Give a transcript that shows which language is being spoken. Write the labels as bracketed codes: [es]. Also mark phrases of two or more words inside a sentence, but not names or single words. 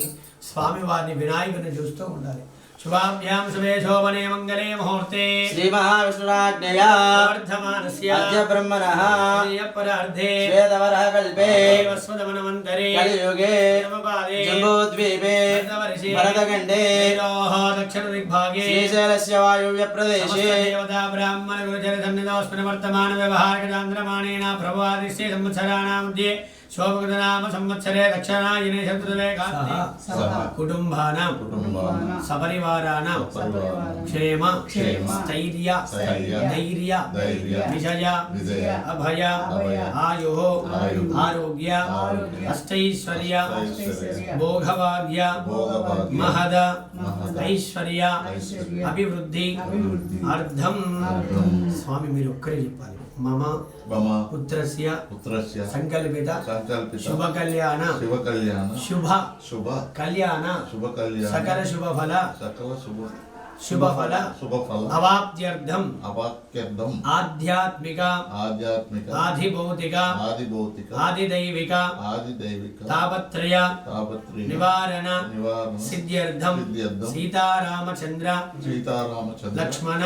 [te] స్వామి వారిని వినాయకుని చూస్తూ ఉండాలి [sa] శుభాభ్యాం శుభే శోభనే మంగళే ముహూర్తే శ్రీ మహావిష్ణురాజ్ఞయా వర్ధమానస్య అద్య బ్రహ్మణః పరార్ధే వేదవరః కల్పే వస్వదమనమంతరే కలియుగే నమపాదే జంబూద్వీపే భరతఖండే దక్షిణ దిగ్భాగే శ్రీశైలస్య వాయువ్య ప్రదేశే దేవతా బ్రాహ్మణ గురుజన సన్నిధోస్మిన్ వర్తమాన వ్యవహారిక చాంద్రమాణేన ప్రభవాదిస్య సంవత్సరాణాం मध्ये शोभकृतनाम संवत्सरे दक्षिणायने शत्रुदे कुटुंबानां सपरिवाराणां क्षेम स्थैर्य धैर्य विजय अभय आयुः आरोग्य अष्टैश्वर्य भोगभाग्य महद ऐश्वर्य अभिवृद्धि अर्थं स्वामी [te] మీరు ఒక్కరే చెప్పాలి [sa] మమ మమ పుత్రస్య సంకల్పిత శుభ కళ్యాణ సకల శుభ ఫల అవాప్త్యర్థం ఆధ్యాత్మిక ఆదిభౌతిక ఆదిదైవిక తాపత్రయ నివారణ సిద్ధ్యర్థం సీతారామచంద్ర లక్ష్మణ